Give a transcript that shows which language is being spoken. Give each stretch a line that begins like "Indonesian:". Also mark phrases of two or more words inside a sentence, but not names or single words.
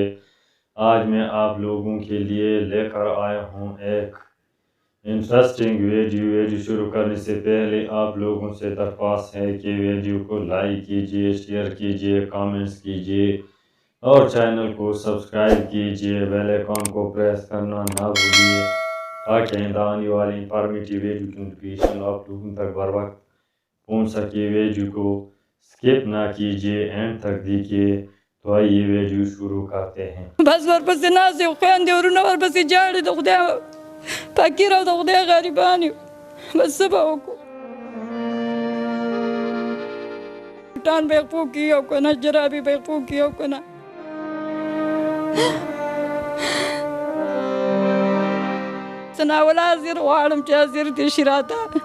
Urdu: آج میں آپ لوگوں کے لیے لےکر آیا ہوں ایک
English: interesting video
Urdu: شروع کرنے سے پہلے آپ لوگوں سے درخواست ہے کہ ویڈیو کو لائک کیجیے، شیئر کیجیے، کمنٹس کیجیے اور چینل کو سبسکرائب کیجیے.
English: bell icon
Urdu: کو پریس کرنا نہ بھولیے تاکہ آئندہ آنے والی
English: informative video
Urdu: کی نوٹیفکیشن آپ لوگوں تک بر وقت پہنچ سکے. ویڈیو کو اسکپ نہ کیجیے، اینڈ تک دیکھیے. تو آئیے ویڈیو شروع کرتے ہیں.
Pashto: बस ورپسې ناست یو خویندې ورونه ورپسې جاړي د خدای فقیر او د خدای غریبان یو. بس څه به وکړو؟ بوټان به یې خپو کړي او که نه جرابې به یې خپو کړي او که نه ثناءالله حاضر غواړم چې حاضر دې شي راته.